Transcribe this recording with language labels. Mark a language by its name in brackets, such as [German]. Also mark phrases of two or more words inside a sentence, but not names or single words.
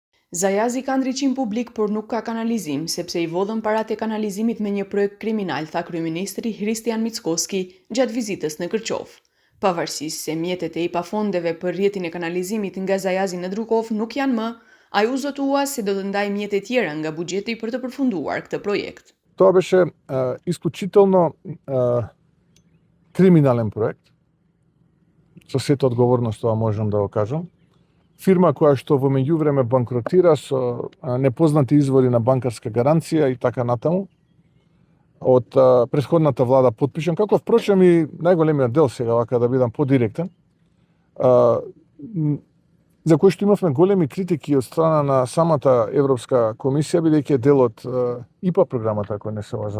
[Albanian] Zajazi ka ndriçim publik, por nuk ka kanalizim, sepse I vodhën paratë e kanalizimit me një projekt kriminal, tha kryeministri Hristijan Mickoski gjatë vizitës në Kërqov. Pavarësisht se mjetet e IPA fondeve për rrjetin e kanalizimit nga Zajazi në Drukov nuk janë më, ai u zotua se do të ndajë mjete tjera nga buxheti për të përfunduar këtë projekt. [Macedonian] Тоа беше исклучително криминален проект. Со сета одговорност тоа можам да го кажам. Фирма која што во меѓувреме банкротира со непознати извори на банкарска гаранција и така натаму. Од претходната влада потпишан, како впрочем и најголемиот дел сега, вака да бидам подиректен, за кој што имавме големи критики од страна на самата Европска комисија, бидејќи дел од ИПА програмата, ако не се лажам.